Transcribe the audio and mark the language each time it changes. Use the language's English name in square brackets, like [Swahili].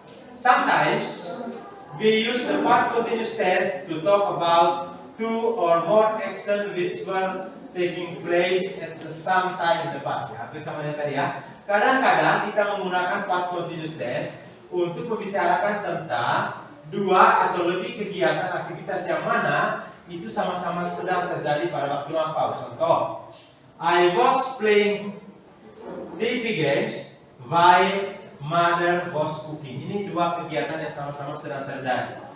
[English] Sometimes we use the past continuous tense to talk about two or more actions which were taking place at the same time in the past. [Indonesian] Ya, hampir sama dengan tadi ya. Kadang-kadang kita menggunakan past continuous tense untuk membicarakan tentang dua atau lebih kegiatan aktivitas yang mana itu sama-sama sedang terjadi pada waktu lampau. [English] Contoh, I was playing TV games while mother was cooking. [Indonesian] Ini dua kegiatan yang sama-sama sedang terjadi.